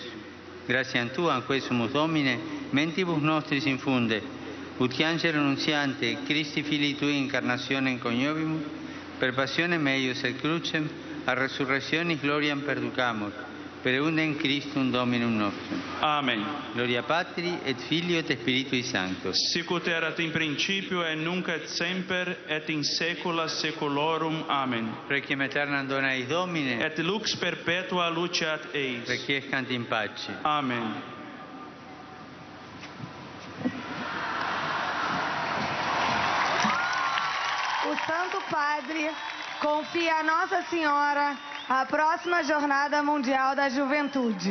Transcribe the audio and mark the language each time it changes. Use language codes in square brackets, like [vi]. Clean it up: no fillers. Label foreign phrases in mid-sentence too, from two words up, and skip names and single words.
[la] Gratiam Tuam, quae sumus Domine, mentibus nostris infunde, ut che angelo nunziante, Christi Filii Tui incarnationem coniovimus, per passionem eius et crucem, a resurrectionis gloriam perducamur, per eundem Christum Dominum nostrum. Amen. Gloria Patri et Filio et Spiritui Sancto. Sicut erat in principio et nunc et semper et in saecula saeculorum. Amen. Requiem aeternam dona eis Domine, Et lux perpetua luceat eis. requiescant in pace. Amen. [pt] O Santo Padre confia a Nossa Senhora a próxima Jornada Mundial da Juventude.